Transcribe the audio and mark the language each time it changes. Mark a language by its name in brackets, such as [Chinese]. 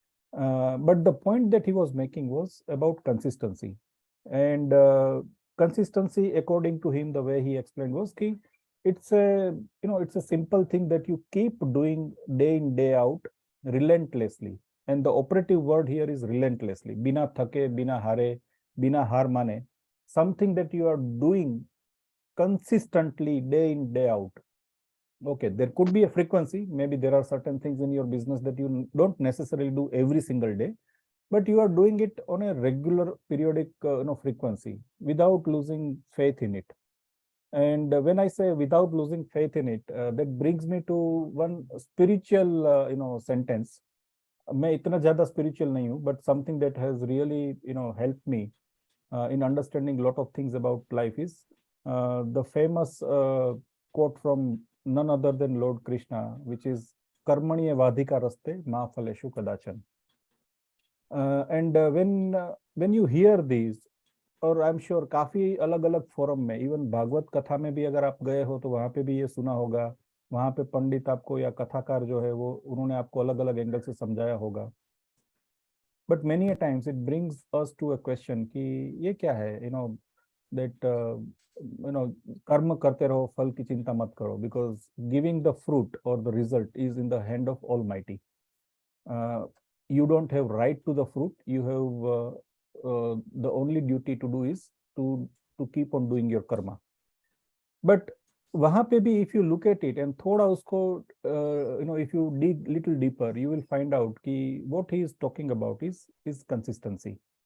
[English] But the point that he was making was about consistency, and consistency, according to him, the way he explained was कि it's a simple thing that you keep doing day in day out relentlessly, and the operative word here is relentlessly. [Hindi] बिना थके, बिना हारे, बिना हार माने, [English] something that you are doing consistently day in, day out. Okay, there could be a frequency. Maybe there are certain things in your business that you don't necessarily do every single day, but you are doing it on a regular periodic frequency without losing faith in it. And when I say without losing faith in it, that brings me to one spiritual sentence. [Hindi] मैं इतना ज़्यादा spiritual नहीं हूँ, [English] but something that has really helped me in understanding a lot of things about life is the famous quote from none other than Lord Krishna, which is [Sanskrit] कर्मण्य वाधिका रस्ते मा फलेषु कदाचन. [English] And when you hear these, [Hindi] और [English] I am sure [Hindi] काफी अलग अलग forum में, even Bhagavat कथा में भी अगर आप गए हो तो वहां पे भी ये सुना होगा. वहां पे पंडित आपको या कथाकार जो है वो उन्होंने आपको अलग अलग एंगल से समझाया होगा. [English] but many a times it brings us to a question [Hindi] कि ये क्या है, [English] that [Hindi] कर्म करते रहो, फल की चिंता मत करो, [English] Because giving the fruit और the result is in the hand of almighty. You don't have right to the fruit. You have the only duty to do is to keep on doing your karma. But [Hindi] वहां पे भी [English] if you look at it and [Hindi] थोड़ा उसको [English] if you dig little deeper, you will find out कि what he is talking about is consistency.